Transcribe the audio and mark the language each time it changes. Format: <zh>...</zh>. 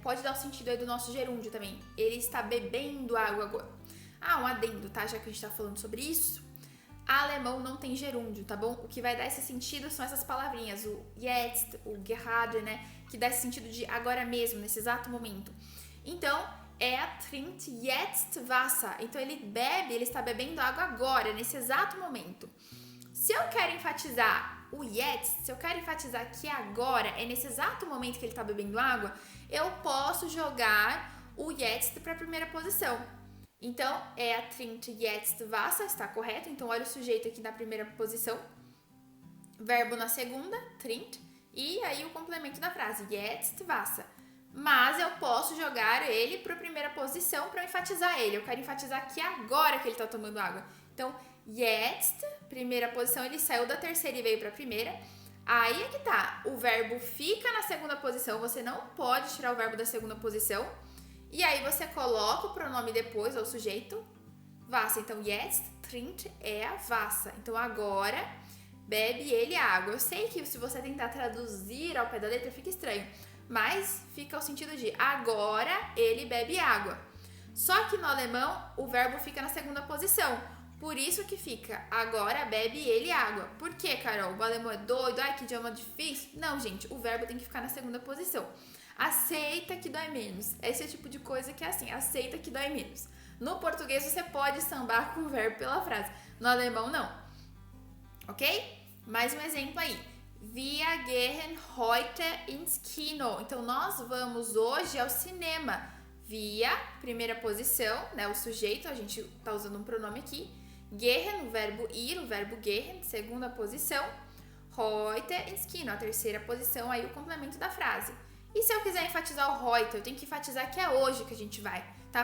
<pt>Pode dar o sentido aí do nosso gerúndio também. Ele está bebendo água agora. Ah, um adendo, tá? Já que a gente tá falando sobre isso. Alemão não tem gerúndio, tá bom? O que vai dar esse sentido são essas palavrinhas, o jetzt, o gerade, né? Que dá esse sentido de agora mesmo, nesse exato momento. Então,</pt> <de>trinkt jetzt Wasser.</de> <pt>Então, ele bebe, ele está bebendo água agora, nesse exato momento. Se eu quero enfatizar o jetzt, se eu quero enfatizar que agora é nesse exato momento que ele está bebendo água, eu posso jogar o jetzt para a primeira posição. Então,</pt> <de>trinkt jetzt Wasser,</de> <pt>está correto? Então, olha o sujeito aqui na primeira posição, verbo na segunda, trinkt, e aí o complemento da frase, jetzt Wasser. Mas eu posso jogar ele para a primeira posição para enfatizar ele. Eu quero enfatizar que agora que ele está tomando água. Então, jetzt, primeira posição, ele saiu da terceira e veio para a primeira. Aí é que tá, o verbo fica na segunda posição, você não pode tirar o verbo da segunda posição. E aí você coloca o pronome depois, ou sujeito, Wasser. Então,</pt> <de>jetzt trinkt Wasser.</de> <pt>Então, agora, bebe ele água. Eu sei que se você tentar traduzir ao pé da letra, fica estranho. Mas fica o sentido de agora ele bebe água. Só que no alemão, o verbo fica na segunda posição. Por isso que fica, agora bebe ele água. Por quê, Carol? O alemão é doido? Ai, que idioma difícil. Não, gente, o verbo tem que ficar na segunda posição. Aceita que dói menos. Esse é o tipo de coisa que é assim, aceita que dói menos. No português você pode sambar com o verbo pela frase. No alemão, não. Ok? Mais um exemplo aí.</pt> <de>Wir gehen heute ins Kino.</de> <pt>Então, nós vamos hoje ao cinema. Wir, primeira posição, né? O sujeito, a gente tá usando um pronome aqui. Gehen, o verbo ir, o verbo gehen, segunda posição.</pt> <de>Heute ins Kino,</de> <pt>a terceira posição, aí o complemento da frase. E se eu quiser enfatizar o heute, eu tenho que enfatizar que é hoje que a gente vai, tá?</pt>